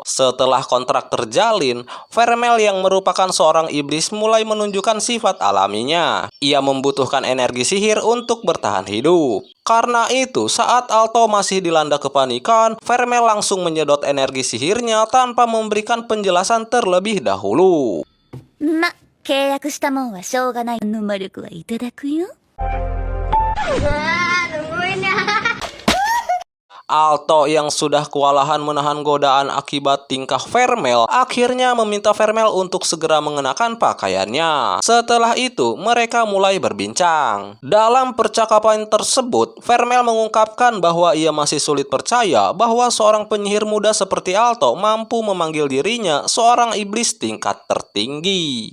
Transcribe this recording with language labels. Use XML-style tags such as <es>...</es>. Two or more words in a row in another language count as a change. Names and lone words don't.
<id>Setelah kontrak terjalin, Vermel yang merupakan seorang iblis mulai menunjukkan sifat alaminya. Ia membutuhkan energi sihir untuk bertahan hidup. Karena itu, saat Alto masih dilanda kepanikan, Vermel langsung menyedot energi sihirnya tanpa memberikan penjelasan terlebih dahulu.</id> <ja>ま、契約したもんはしょうがない。の魔力はいただくよ。</ja> <id>Alto yang sudah kewalahan menahan godaan akibat tingkah Vermel akhirnya meminta Vermel untuk segera mengenakan pakaiannya. Setelah itu, mereka mulai berbincang. Dalam percakapan tersebut, Vermel mengungkapkan bahwa ia masih sulit percaya bahwa seorang penyihir muda seperti Alto mampu memanggil dirinya seorang iblis tingkat tertinggi.</id>